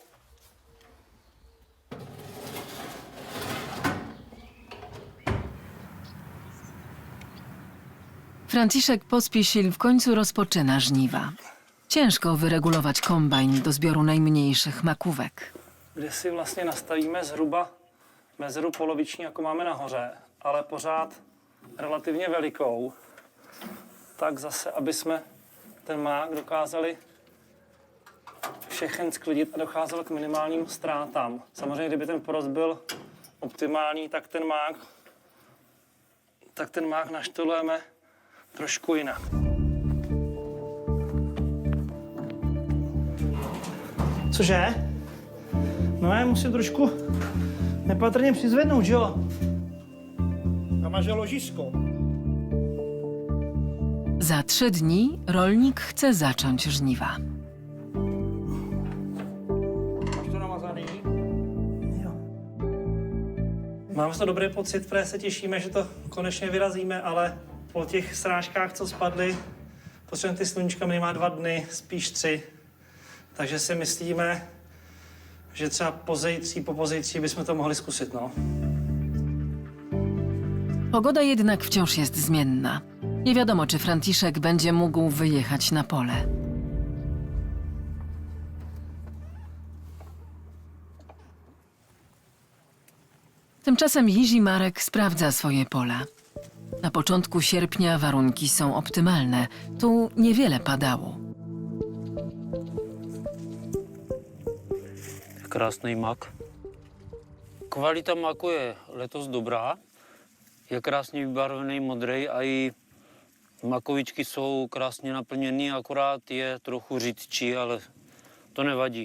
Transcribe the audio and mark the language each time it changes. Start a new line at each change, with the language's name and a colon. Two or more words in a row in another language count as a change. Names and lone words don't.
Polish: Franciszek Pospisil w końcu rozpoczyna żniwa. Ciężko wyregulować kombajn do zbioru najmniejszych makówek.
Czech: Kde si vlastně nastavíme zhruba mezeru poloviční, jako máme nahoře, ale pořád relativně velikou, tak zase, aby jsme ten mák dokázali všechen sklidit a docházelo k minimálním ztrátám. Samozřejmě, kdyby ten porost byl optimální, tak ten mák naštolujeme trošku jinak. Cože? No já musím trošku nepatrně přizvednout, že jo? Tam máš ložisko.
Polish: Za 3 dni rolnik chce zacząć żniwa.
Czech: Máš to namazaný? Jo. Mám z toho dobrý pocit, protože se těšíme, že to konečně vyrazíme, ale po těch srážkách, co spadly, potřebujeme ty sluníčka minimálně 2 dny, spíš 3. Takže si myslíme, že třeba po pozejtří bychom to mohli zkusit, no.
Polish: Pogoda jednak wciąż jest zmienna. Nie wiadomo, czy Franciszek będzie mógł wyjechać na pole. Tymczasem Jiří Marek sprawdza swoje pola. Na początku sierpnia warunki są optymalne. Tu niewiele padało.
Czech: Krásný mak. Kvalita maku je letos dobrá. Je krásně vybarvený modrý a i makovičky jsou krásně naplněný, akorát je trochu řidčí, ale to nevadí.